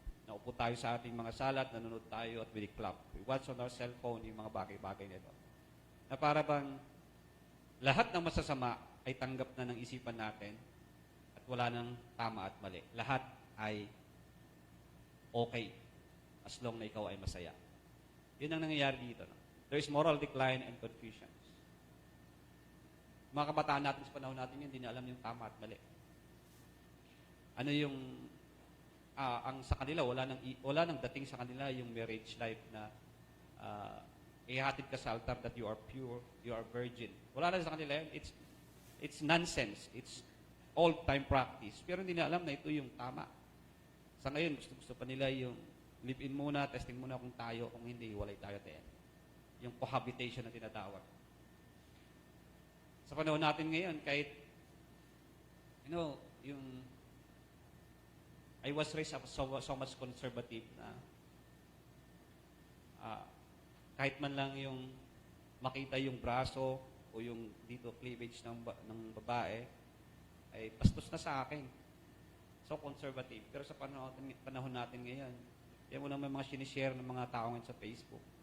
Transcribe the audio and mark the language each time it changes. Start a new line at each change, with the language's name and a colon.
Filipino: Naupo tayo sa ating mga salat, nanonood tayo at clap.
English: We watch on our cellphone
Filipino: yung mga bagay-bagay nito. Na para bang lahat ng masasama ay tanggap na ng isipan natin at wala nang tama at mali. Lahat ay okay as long na ikaw ay masaya. Yun ang nangyayari dito. No?
English: There is moral decline and confusion.
Filipino: Mga kabataan natin sa panahon natin yun, hindi na alam yung tama at mali. Ano yung ang sa kanila, wala nang dating sa kanila yung marriage life na ihatid ka sa altar
English: that you are pure, you are virgin.
Filipino: Wala na sa kanila yun.
English: It's nonsense. It's old-time practice.
Filipino: Pero hindi na alam na ito yung tama. Sa ngayon, gusto pa nila yung live-in muna, testing muna kung tayo, kung hindi, walay tayo tayo. Yung cohabitation na tinatawag. Sa panahon natin ngayon, kahit, yung
English: I was raised up so much conservative
Filipino: na kahit man lang yung makita yung braso o yung dito cleavage ng babae, ay bastos na sa akin.
English: So conservative.
Filipino: Pero sa panahon natin ngayon, yan mo lang may mga sinishare ng mga tao ngayon sa Facebook.